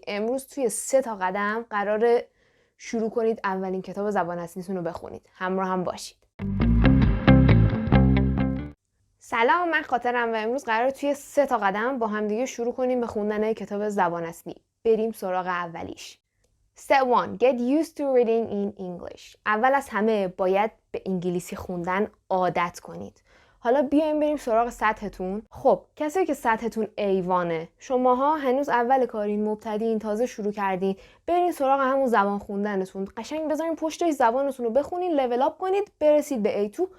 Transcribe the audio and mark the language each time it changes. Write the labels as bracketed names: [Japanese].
[Persian] امروز توی 3 تا قدم قراره شروع کنید اولین کتاب زبان اصلیتون رو بخونید. همراه هم باشید. سلام، من خاطرم و امروز قراره توی 3 تا قدم با هم دیگه شروع کنیم به خوندن کتاب زبان اصلی. بریم سراغ اولیش. [English] Step 1. Get used to reading in English. [Persian] اول از همه باید به انگلیسی خوندن عادت کنید. حالا بیایم بریم سراغ سطحتون. خب کسایی که سطحتون A1، شماها هنوز اول کارین، مبتدیین، تازه شروع کردین، برین سراغ همون زبان خوندنتون. قشنگ بذارین پشتش زبانتون رو بخونین، لول اپ کنید، برسید به A2.